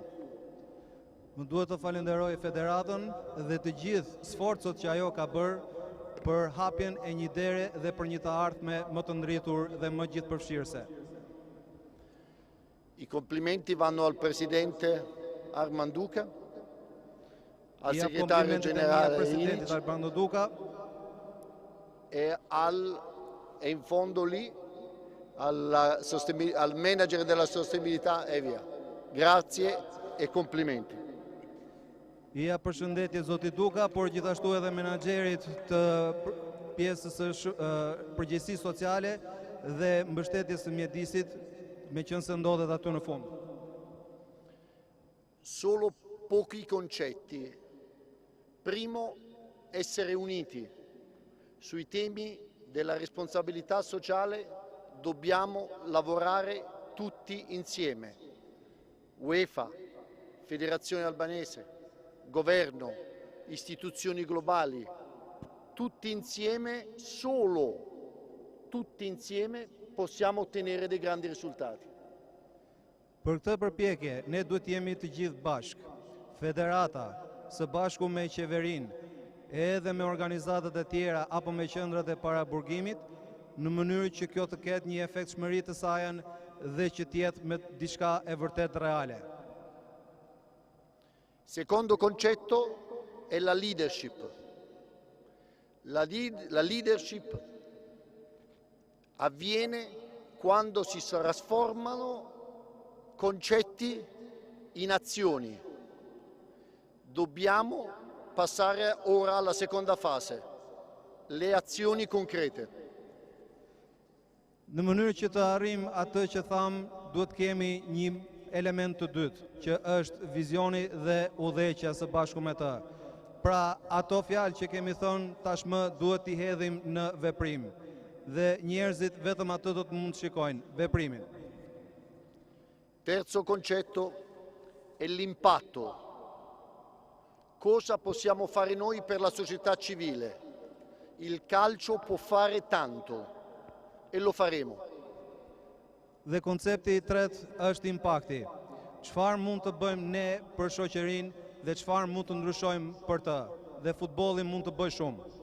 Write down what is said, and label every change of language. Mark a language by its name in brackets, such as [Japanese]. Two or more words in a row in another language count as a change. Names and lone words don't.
[Albanian] Më duhet të falenderoj federatën dhe të gjithë sforcët që ajo ka bërë për hapjen e një dere dhe për një të ardhme më të ndritur dhe më gjithëpërfshirëse. [Italian] I complimenti vanno al Presidente Armand Duca, al Segretario Generale Ilic Armando Duca e in fondo lì al manager della sostenibilità e via. Grazie e complimenti. [Albanian] Ja përshëndetje Zoti Duka, por gjithashtu edhe menaxherit të pjesës së përgjegjësisë sociale dhe mbështetjes së mjedisit, meqense ndodhet aty në fund. [Italian] Solo pochi concetti. Primo, essere uniti. Sui temi della responsabilità sociale dobbiamo lavorare tutti insieme. UEFA, Federazione Albanese, Governo, istituzioni globali, tutti insieme, solo tutti insieme possiamo ottenere dei grandi risultati. [Albanian] Për këtë përpjekje, ne duhet jemi të gjithë bashkë, federata, së bashku me qeverinë, edhe me organizatat e tjera apo me qendrat e paraburgimit, në mënyrë që kjo të ketë një efektshmëri të sajën dhe që të jetë me diçka e vërtet reale. [Italian] Secondo concetto è la leadership. La leadership avviene quando si trasformano concetti in azioni. Dobbiamo passare ora alla seconda fase, le azioni concrete. [Albanian] Në mënyrë që të arrim atë që tham, duhet kemi një element të dytë, që është vizioni dhe udhëheqja së bashku me të. Pra, ato fjalë që kemi thënë tashmë duhet t'i hedhim në veprim. Dhe njerëzit vetëm atë do të mund të shikojnë, veprimin. [Italian] Terzo concetto è l'impatto. Cosa possiamo fare noi per la società civile? Il calcio può fare tanto e lo faremo. [Albanian] Dhe koncepti I tretë është impakti. Çfarë mund të bëjmë ne për shoqërinë dhe çfarë mund të ndryshojmë për të, dhe futbolli mund të bëjë shumë.